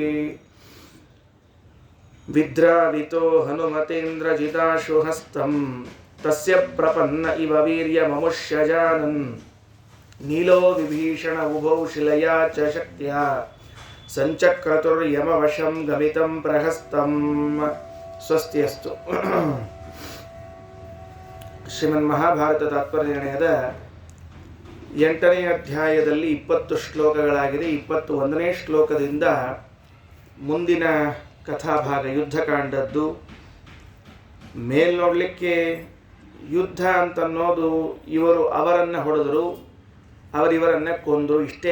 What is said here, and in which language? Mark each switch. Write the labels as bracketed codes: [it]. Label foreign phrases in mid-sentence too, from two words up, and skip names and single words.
[sa] ವಿದ್ರಾವಿತೋ ಹನುಮತೇಂದ್ರಜಿತಾಶು ಹಸ್ತಂ ತಸ್ಯ ಪ್ರಪನ್ನ ಇವ ವೀರ್ಯಮಮುಷ್ಯಜಾನನ್ ನೀಲೋ ವಿಭೀಷಣ ಉಭೌ ಶಿಲಯಾ ಚ ಶಕ್ತ್ಯಾ ಸಂಚಕ್ರತುರ್ಯಮವಶಂ ಗಮಿತಂ ಪ್ರಹಸ್ತಂ. ಸ್ವಸ್ತಿಯಸ್ತು. [kn] ಶ್ರೀಮನ್ ಮಹಾಭಾರತ ತಾತ್ಪರ್ಯ ನಿರ್ಣಯದ 8ನೇ ಅಧ್ಯಾಯದಲ್ಲಿ 20 ಶ್ಲೋಕಗಳಾಗಿದೆ. 21ನೇ ಶ್ಲೋಕದಿಂದ ಮುಂದಿನ ಕಥಾಭಾಗ ಯುದ್ಧಕಾಂಡದ್ದು. ಮೇಲ್ ನೋಡಲಿಕ್ಕೆ ಯುದ್ಧ ಅಂತನ್ನೋದು ಇವರು ಅವರನ್ನು ಹೊಡೆದರು, ಅವರಿವರನ್ನು ಕೊಂದರು, ಇಷ್ಟೇ.